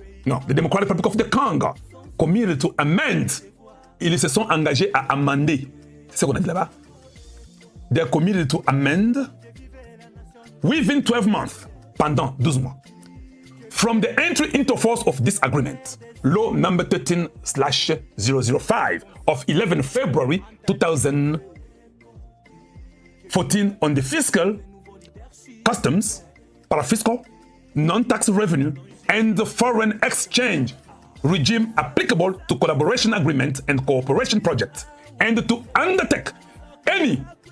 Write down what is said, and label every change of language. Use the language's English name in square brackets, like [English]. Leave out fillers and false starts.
[English] Non, the Democratic Republic of the Congo committed to amend. [French] Ils se sont engagés à amender. C'est ce qu'on a dit là-bas. [English] They are committed to amend within 12 months, [French] pendant 12 mois. [English] From the entry into force of this agreement, law number 13/005 of 11 February 2014 on the fiscal, customs, parafiscal, non-tax revenue, and the foreign exchange regime applicable to collaboration agreement and cooperation projects, and to undertake any.